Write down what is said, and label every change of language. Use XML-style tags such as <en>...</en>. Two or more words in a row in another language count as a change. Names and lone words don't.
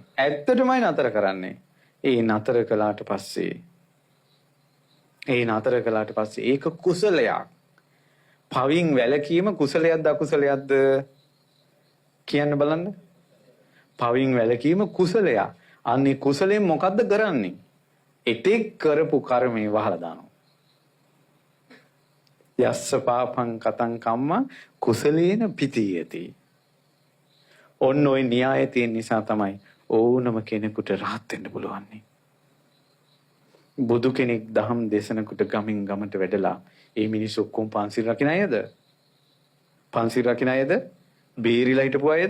<si>ඇත්තටමයි නතර කරන්නේ. ඒ නතර කළාට පස්සේ ඒක කුසලයක්. පවින් වැළකීම කුසලයක්ද අකුසලයක්ද කියන්න බලන්න. පවින් වැළකීම කුසලයක්. අන්නේ කුසලයෙන් මොකද්ද කරන්නේ? එතෙක් කරපු කර්මේ වහලා දානවා.</si> <pi>යස්ස පාපං කතං කම්ම කුසලේන පිතීයති.</pi> <si>ඔන්න ඔය න්‍යාය තියෙන නිසා තමයි ඕනම කෙනෙකුට rahat වෙන්න පුළුවන්. බුදු කෙනෙක් දහම් දේශනකට ගමින් ගමට වැඩලා ඒ මිනිස්සු ඔක්කොම පන්සිල් රකින්න අයද? පන්සිල් රකින්න අයද? බේරිලා හිටපු අයද?</si>